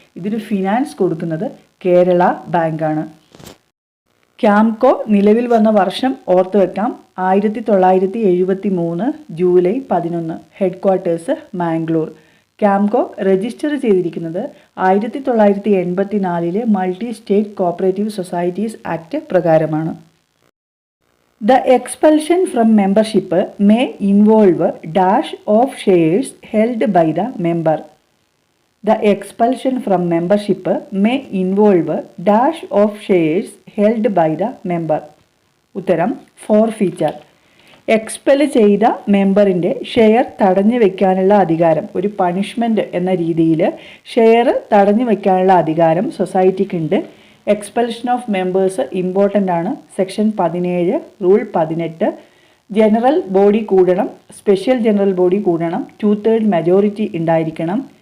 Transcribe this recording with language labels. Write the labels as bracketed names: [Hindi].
[Malayalam] ഇതിന് ഫിനാൻസ് കൊടുക്കുന്നത് കേരള ബാങ്കാണ്. ക്യാംകോ നിലവിൽ വന്ന വർഷം ഓർത്തു വെക്കാം, 1973 July 11. Head quarters Mangalore. Camco register ചെയ്തിരിക്കുന്നത് 1984 multi state cooperative societies act പ്രകാരമാണ്. [English] The expulsion from membership may involve dash of shares held by the member. The expulsion from membership may involve dash of shares held by the member. [Malayalam] ഉത്തരം [English] forfeiture. [Malayalam] Expel ചെയ്ത മെമ്പറിൻ്റെ share തടഞ്ഞു വയ്ക്കാനുള്ള അധികാരം, ഒരു punishment എന്ന രീതിയിൽ share തടഞ്ഞു വയ്ക്കാനുള്ള അധികാരം സൊസൈറ്റിക്കുണ്ട്. എക്സ്പെൽഷൻ ഓഫ് മെമ്പേഴ്സ് ഇമ്പോർട്ടൻ്റ് ആണ്. സെക്ഷൻ 17 റൂൾ 18 ജനറൽ ബോഡി കൂടണം, സ്പെഷ്യൽ ജനറൽ ബോഡി കൂടണം, 2/3 മെജോറിറ്റി ഉണ്ടായിരിക്കണം.